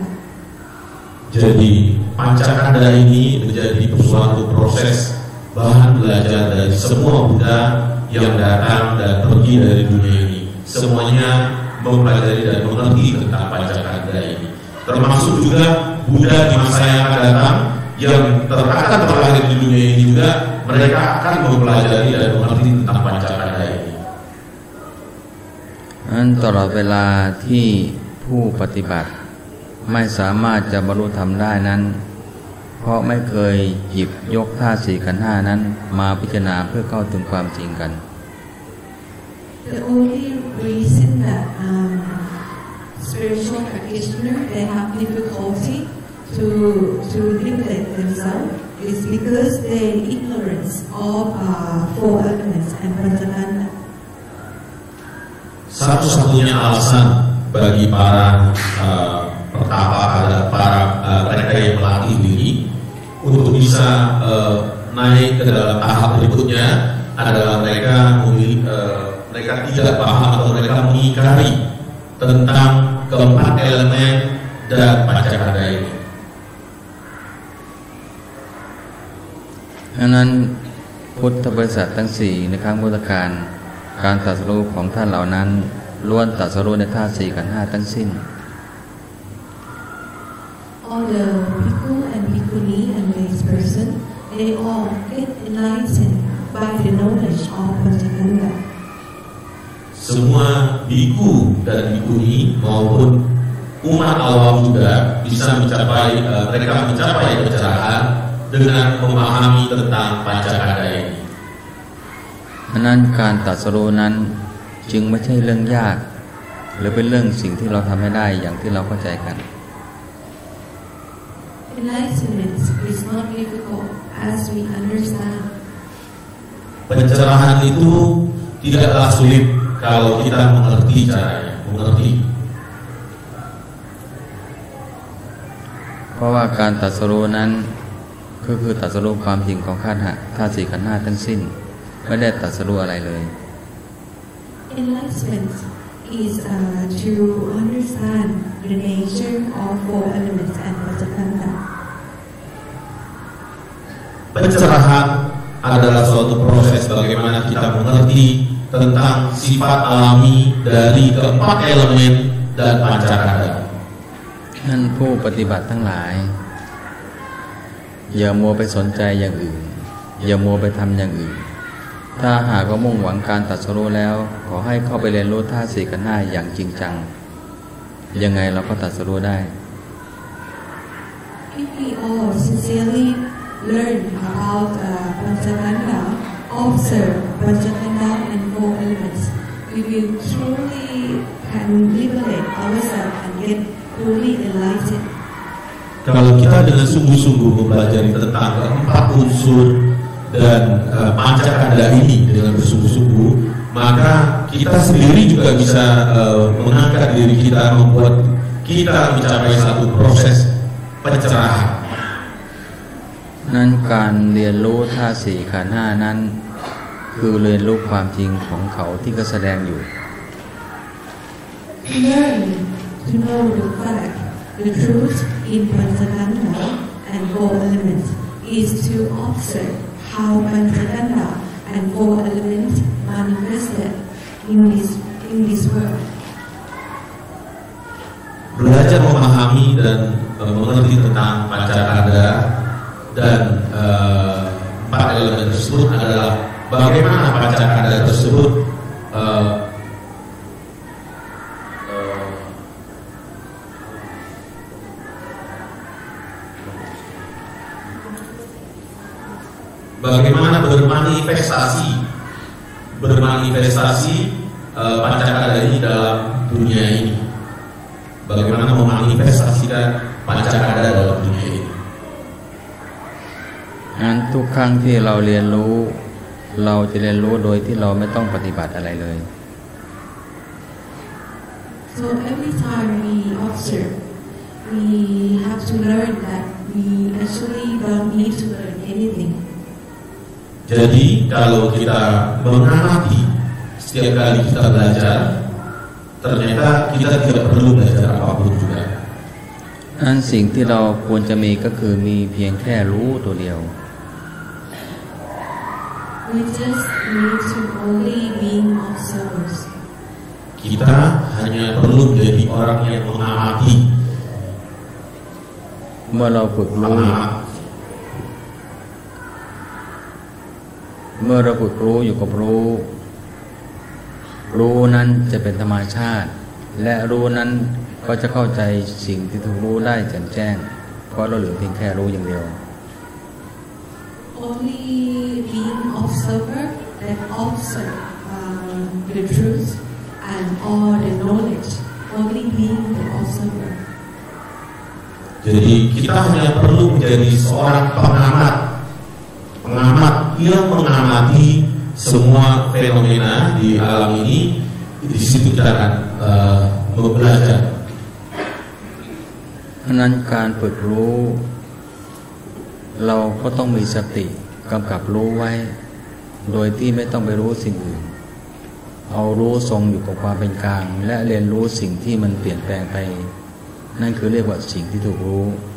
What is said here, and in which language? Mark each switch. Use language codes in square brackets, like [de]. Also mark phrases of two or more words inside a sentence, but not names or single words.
[id] Jadi pancakanda ini menjadi suatu proses bahan belajar dari semua Buddha yang datang dan pergi dari dunia ini. Semuanya mempelajari dan mengerti tentang pancakanda ini. Termasuk juga Buddha di masa yang akan datang yang akan terlahir di dunia ini juga, mereka akan mempelajari dan mengerti tentang pancakanda ini. [th] ตลอดเวลาที่ผู้ปฏิบัติไม่สามารถจะบรรลุธรรมได้นั้นเพราะไม่เคยหยิบยกธาตุสี่ขันธ์ห้านั้นมาพิจารณาเพื่อเข้าถึงความจริงกัน [en] The only reason that spiritual practitioners they have difficulty to liberate themselves is because they ignorance of four elements and Panchakanda. [id] Satu-satunya alasan bagi para pertapa adalah para mereka yang melatih diri untuk bisa naik ke dalam tahap berikutnya adalah mereka tidak paham atau mereka mengingkari tentang keempat elemen dan pancakanda ini. [th] ดังนั้นพุทธบริษัททั้งสี่ในครั้งพุทธกาลการตรัสรู้ของท่านเหล่านั้นล้วนตรัสรู้ในธาตุสี่ขันธ์ห้าทั้งสิ้น [en] All the bhikkhu and bhikkhuni and lay person, they all get enlightened by the knowledge of Panchakanda. [id] Semua biku dan bikuni maupun umat awam juga bisa mencapai mereka mencapai pencerahan dengan memahami tentang pancakanda ini. [th] ดังนั้นการตรัสรู้นั้นจึงไม่ใช่เรื่องยากหรือเป็นเรื่องสิ่งที่เราทำไม่ได้อย่างที่เราเข้าใจกัน [en] Enlightenment is not difficult as we understand. [id] Pencerahan itu tidaklah sulit kalau kita mengerti caranya, mengerti. [th] เพราะว่าการตรัสรู้นั้นก็คือตรัสรู้ความจริงของธาตุสี่ขันธ์ห้าทั้งสิ้นไม่ได้ตรัสรู้อะไรเลย [en] Enlightenment is to understand the nature of four elements and Panchakanda. [id] Pencerahan adalah suatu proses bagaimana kita mengerti tentang sifat alami dari keempat elemen dan pancakanda. [th] ท่านผู้ปฏิบัติทั้งหลายอย่ามัวไปสนใจอย่างอื่นอย่ามัวไปทำอย่างอื่นถ้าหากว่ามุ่งหวังการตรัสรู้แล้วขอให้เข้าไปเรียนรู้ธาตุสี่ขันธ์ห้าอย่างจริงจังยังไงเราก็ตรัสรู้ได้ [en] If we all sincerely learn about Panchakanda, observe Panchakanda and four elements, we will truly can liberate ourselves and get truly enlightened. [id] Kalau kita dengan sungguh-sungguh mempelajari tentang keempat unsur dan pancakanda ini dengan bersungguh-sungguh, maka kita sendiri juga bisa mengangkat diri kita, membuat kita mencapai satu proses pencerahan. [th] นั้นการเรียนรู้ธาตุสี่ขันธ์ห้านั้นคือเรียนรู้ความจริงของเขาที่ก็แสดงอยู่ [en] Learn to know the fact, the truth in Panchakanda and four elements is to observe how Panchakanda and four elements manifested in this world. [id] Belajar memahami dan mengerti tentang pancakanda dan empat elemen tersebut adalah bagaimana pancakanda tersebut bagaimana bermanifestasi pancakanda ini dalam dunia ini. Bagaimana memanifestasikan pancakanda dalam dunia ini. [th] งั้นทุกครั้งที่เราเรียนรู้เราจะเรียนรู้โดยที่เราไม่ต้องปฏิบัติอะไรเลย [en] So every time we observe, we have to learn that we actually don't need to learn anything. [id] Jadi kalau kita mengamati setiap kali kita belajar, ternyata kita tidak perlu belajar apapun juga. [th] อันสิ่งที่เราควรจะมีก็คือมีเพียงแค่รู้ตัวเดียว [en] We just need to only be observers. [id] Kita hanya perlu menjadi orang yang mengamati. [th] เมื่อเราฝึกรู้อยู่กับรู้นั้นจะเป็นธรรมชาติและรู้นั้นก็จะเข้าใจสิ่งที่ถูกรู้ได้แจ่มแจ้งเพราะเราเหลือเพียงแค่รู้อย่างเดียว [en] Only being observer that observe the truth and all the knowledge. Only being the observer. [id] Jadi kita hanya perlu menjadi seorang pengamat yang mengamati semua fenomena di alam ini. Di situ kita akan belajar. [th] เพราะนั้นการฝึกรู้เราก็ต้องมีสติกำกับรู้ไว้โดยที่ไม่ต้องไปรู้สิ่งอื่นเอารู้ทรงอยู่กับความเป็นกลางและเรียนรู้สิ่งที่มันเปลี่ยนแปลงไปนั่นคือเรียกว่าสิ่งที่ถูกรู้